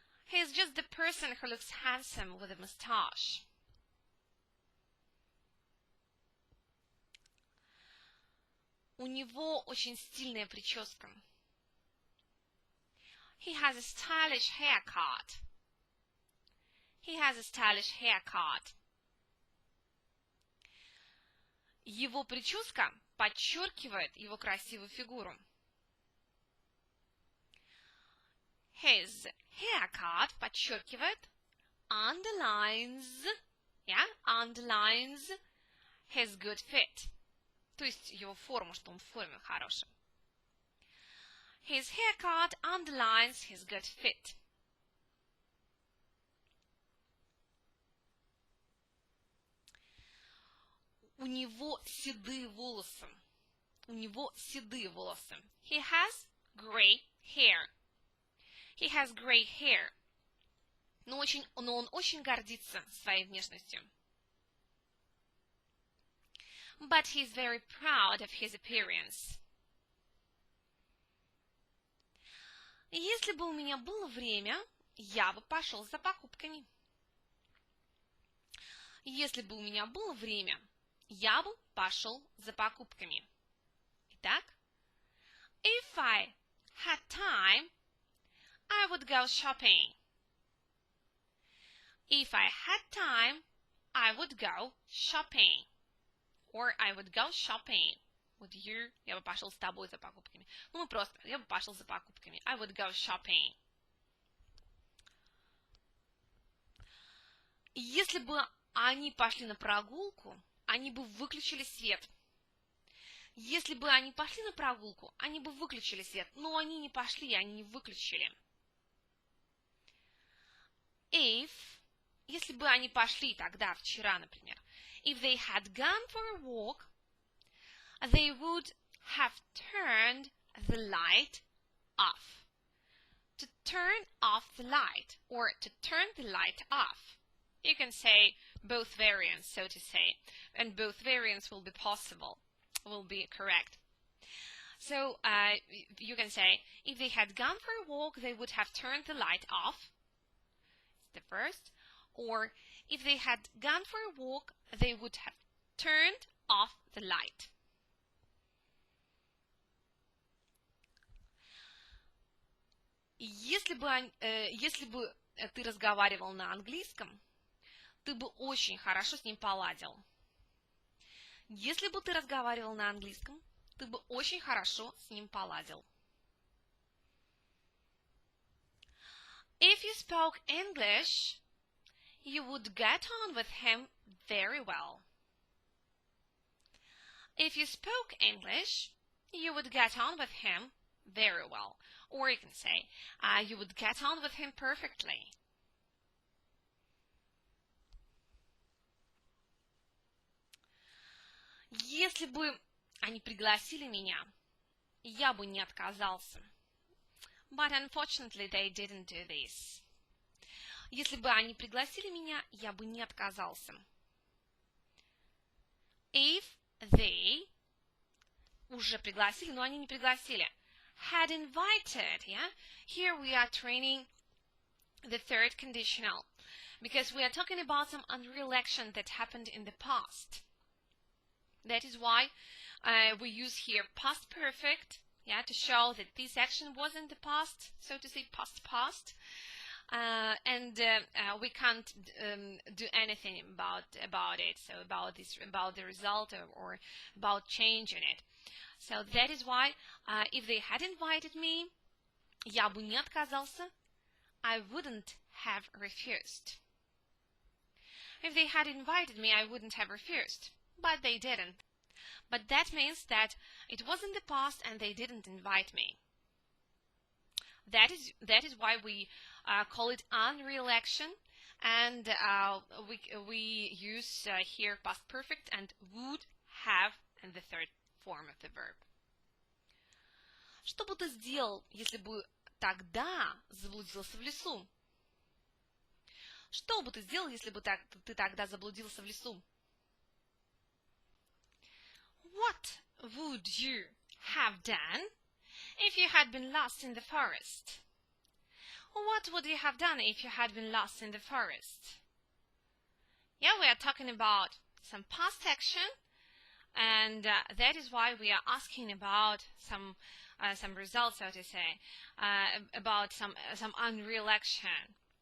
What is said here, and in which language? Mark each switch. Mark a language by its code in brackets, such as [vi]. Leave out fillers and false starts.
[en] He is just the person who looks handsome with a mustache. [ru] У него очень стильная прическа. [en] He has a stylish haircut. He has a stylish haircut. [ru] Его прическа подчеркивает его красивую фигуру. [en] His haircut [ru] подчеркивает, [en] underlines, underlines his good fit. [ru] То есть его форму, что он в форме хороший. [en] His haircut underlines his good fit. [ru] У него седые волосы. У него седые волосы. [en] He has gray hair. He has gray hair. [ru] Но он очень гордится своей внешностью. [en] But he's very proud of his appearance. [ru] Если бы у меня было время, я бы пошел за покупками. Если бы у меня было время, я бы пошел за покупками. Итак, [en] if I had time, I would go shopping. If I had time, I would go shopping. Or I would go shopping with you. [ru] Я бы пошел с тобой за покупками. Ну, просто, я бы пошел за покупками. [en] I would go shopping. [ru] Если бы они пошли на прогулку, они бы выключили свет. Если бы они пошли на прогулку, они бы выключили свет. Но они не пошли, они не выключили. Если бы они пошли тогда, вчера, например, [en] if they had gone for a walk, they would have turned the light off. To turn off the light, or to turn the light off. You can say both variants, so to say, and both variants will be possible, will be correct. So you can say, if they had gone for a walk, they would have turned the light off. The first. Or if they had gone for a walk, they would have turned off the light. [ru] Если бы ты разговаривал на английском, ты бы очень хорошо с ним поладил. Если бы ты разговаривал на английском, ты бы очень хорошо с ним поладил. [en] If you spoke English, you would get on with him very well. If you spoke English, you would get on with him very well. Or you can say, you would get on with him perfectly. [ru] Если бы они пригласили меня, я бы не отказался. [en] But unfortunately, they didn't do this. [ru] Если бы они пригласили меня, я бы не отказался. [en] If they [ru] уже пригласили, но они не пригласили. [en] Had invited, yeah? Here we are training the third conditional. Because we are talking about some unreal action that happened in the past. That is why we use here past perfect, yeah, to show that this action was in the past, so to say, past. And we can't do anything about it, so about the result or about changing it. So that is why if they had invited me, [ru] я бы не отказался, [en] I wouldn't have refused. If they had invited me, I wouldn't have refused, but they didn't. But that means that it was in the past and they didn't invite me. That is why we call it unreal action, and we use here past perfect and would have in the third form of the verb. [ru] Что бы ты сделал, если бы тогда заблудился в лесу? Что бы ты сделал, если бы ты тогда заблудился в лесу? [en] What would you have done if you had been lost in the forest? What would you have done if you had been lost in the forest? Yeah, we are talking about some past action, and that is why we are asking about some results, so to say, about some unreal action.